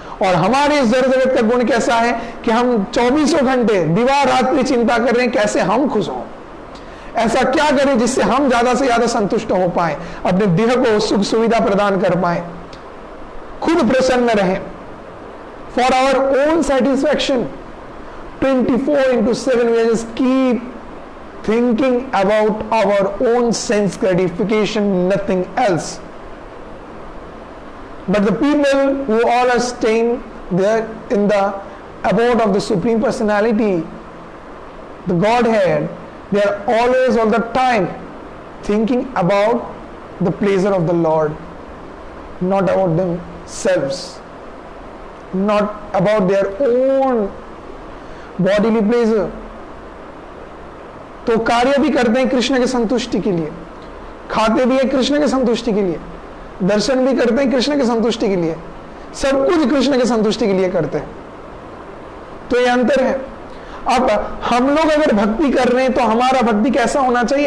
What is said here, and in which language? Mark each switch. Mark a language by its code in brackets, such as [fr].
[hi] और हमारे इस जगत का गुण कैसा है कि हम 24 घंटे दिवा रात्रि चिंता कर रहे हैं कैसे हम खुश हों, ऐसा क्या करें जिससे हम ज्यादा से ज्यादा संतुष्ट हो पाए, अपने देह को सुख सुविधा प्रदान कर पाए, खुद प्रसन्न रहे, [en] For our own satisfaction 24/7 we just keep thinking about our own sense gratification, nothing else. But the people who all are staying there in the abode of the Supreme Personality, the Godhead, they are always, all the time thinking about the pleasure of the Lord, not about themselves, not about their own bodily pleasure. [hi] तो कार्य भी करते हैं कृष्ण के संतुष्टि के लिए, खाते भी है कृष्ण के संतुष्टि के लिए, दर्शन भी करते हैं कृष्ण के संतुष्टि के लिए, सब कुछ कृष्ण के संतुष्टि के लिए करते हैं। तो ये अंतर है। अब हम लोग अगर भक्ति कर रहे हैं तो हमारा भक्ति कैसा होना चाहिए?